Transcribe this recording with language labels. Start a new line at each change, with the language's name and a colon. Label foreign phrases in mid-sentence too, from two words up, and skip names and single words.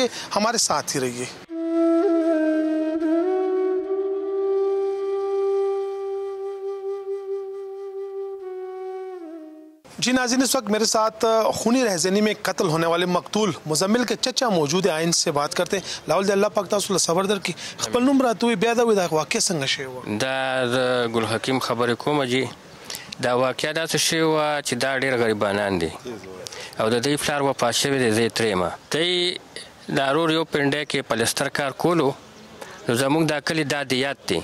Urdu: ہمارے ساتھ ہی رہیے. جی ناظرین، اس وقت میرے ساتھ خونی رہزنی میں قتل ہونے والے مقتول مزمل کے چچا موجود ہیں. آئین سے بات کرتے ہیں.
Pashto: لاول دی الله پاک تاسو له صبر درکړي. خپل نوم راته بیا دا واقع څنګه شوی و؟ دا ګل حکیم خبرې کوم. جی دا واقعه داسې شوې وه چې دا ډېر غریبانان دي او د دوی پلار وفات شوی دی. زه یې ترې یم. دی د رور یو پنډی کې پلستر کار کولو، نو زموږ دا کلي دا دیات دی.